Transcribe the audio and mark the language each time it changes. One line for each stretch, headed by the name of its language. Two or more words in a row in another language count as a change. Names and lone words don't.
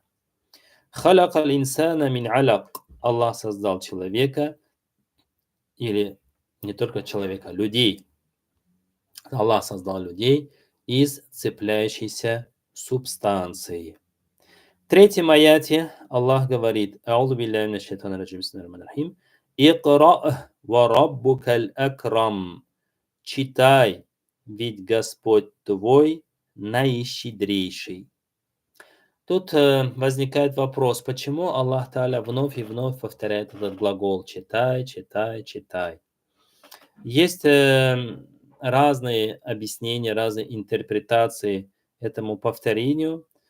Arabic: خلق الإنسان من علق.
Russian: Аллах создал человека, или не только человека, людей. Аллах создал людей из цепляющейся субстанции. В третьем аяте Аллах говорит:
Arabic: «أعوذ بالله من الشيطان الرجيم بسم الله الرحمن الرحيم اقرأ وربك الأكرم».
Russian: Читай, ведь Господь твой наищедрейший. Тут возникает вопрос, почему Аллах Тааля вновь и вновь повторяет этот глагол «читай, читай, читай». Есть разные объяснения, разные интерпретации этому повторению.